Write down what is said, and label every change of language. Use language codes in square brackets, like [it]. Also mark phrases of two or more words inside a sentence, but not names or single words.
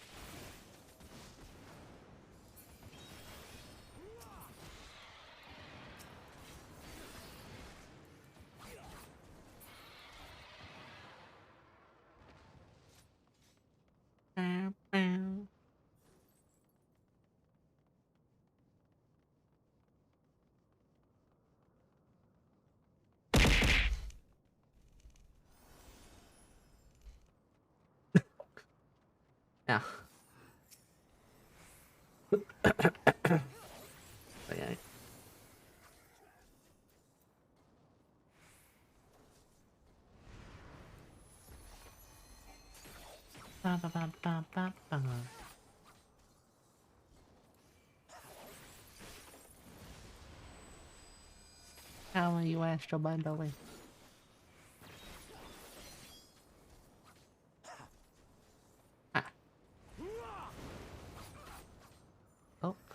[en] Bow, bow. Yeah. Okay. Ba, ba, ba, ba, ba, ba. How are you, Astro Bundling? Ah. Oh.